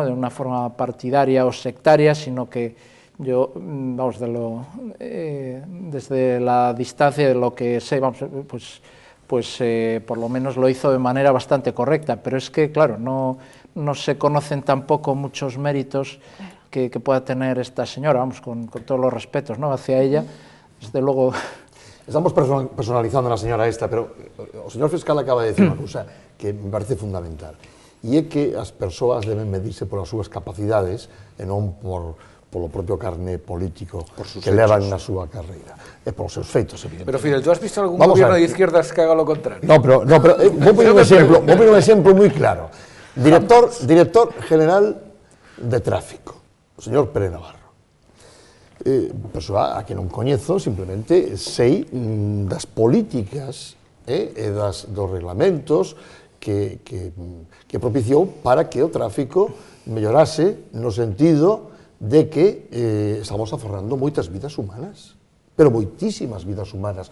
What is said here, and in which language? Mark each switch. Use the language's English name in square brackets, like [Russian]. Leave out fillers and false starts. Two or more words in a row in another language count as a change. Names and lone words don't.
[Spanish] De una forma partidaria o sectaria, sino que yo, vamos, desde la distancia de lo que sé, vamos, pues por lo menos lo hizo de manera bastante correcta, pero es que, claro, no se conocen tampoco muchos méritos que pueda tener esta señora, vamos, con todos los respetos, ¿no?, hacia ella, desde luego. Estamos personalizando a la señora esta, pero [Galician] o señor fiscal acaba de decir unha cousa que me parece fundamental, e é que as persoas deben medirse polas súas capacidades e non polo propio carné político que levan na súa carreira, e polos seus feitos, evidentemente. [Spanish] Pero, Fidel, ¿tú has visto algún gobierno de izquierdas que haga lo contrario? [Galician] No, pero vou poner un exemplo moi claro. Director general de tráfico, o señor Pérez Navarro. Persoa a que non coñezo, simplemente sei das políticas e dos reglamentos que propiciou para que o tráfico mellorase no sentido de que estamos aforrando moitas vidas humanas, pero moitísimas vidas humanas.